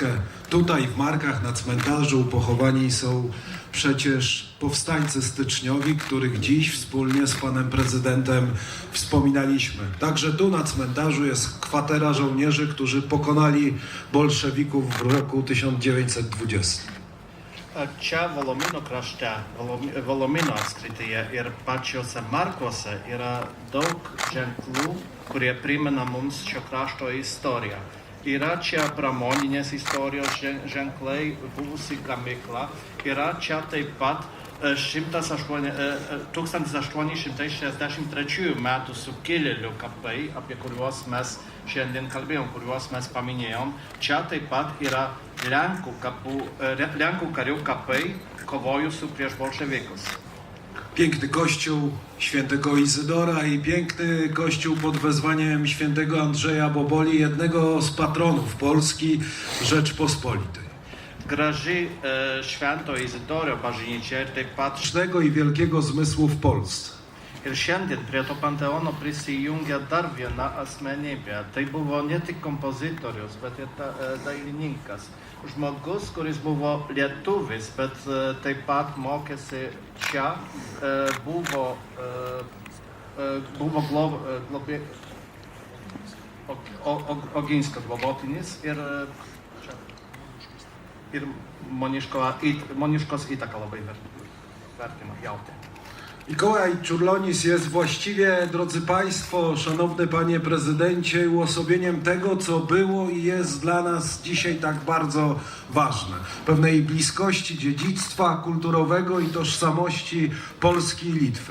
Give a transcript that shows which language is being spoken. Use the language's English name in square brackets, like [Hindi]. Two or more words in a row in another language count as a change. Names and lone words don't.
[Polish] Tutaj w Markach na cmentarzu pochowani są przecież powstańcy styczniowi, których dziś wspólnie z panem prezydentem wspominaliśmy. Także tu na cmentarzu jest kwatera żołnierzy, którzy pokonali bolszewików w roku 1920. [Lithuanian] Čia Volomino krašte, Volomino apskrityje ir pačiuose Markuose yra daug ženklų, kurie primena mums šio krašto istoriją. Yra čia pramoninės istorijos ženklai, buvusi gamykla. Yra čia taip pat 1863 metų sukilėlių kapai, apie kuriuos mes šiandien kalbėjom, kuriuos mes paminėjom. Čia taip pat yra Lenkų karių kapai kovojusių prieš bolszewików. [Polish] Piękny kościół świętego Izydora i piękny kościół pod wezwaniem świętego Andrzeja Boboli, jednego z patronów Polski Rzeczpospolitej. [Lithuanian] Graži Švento Izidorio bažnyčia ir taip pat [Polish] I wielkiego zmysłu w Polsce. [Lithuanian] ir šiandien prie to panteono prisijungia dar viena asmenybė. Tai buvo ne tik kompozitorius, bet ir dailininkas. Žmogus, kuris buvo lietuvis, bet taip pat mokėsi čia, buvo Oginskio globotinis ir ir Moniuškos įtaka labai vertina, jautė. [Polish] Mikołaj Czurlonis jest właściwie, drodzy Państwo, szanowny Panie Prezydencie, uosobieniem tego, co było i jest dla nas dzisiaj tak bardzo ważne. Pewnej bliskości dziedzictwa kulturowego i tożsamości Polski i Litwy.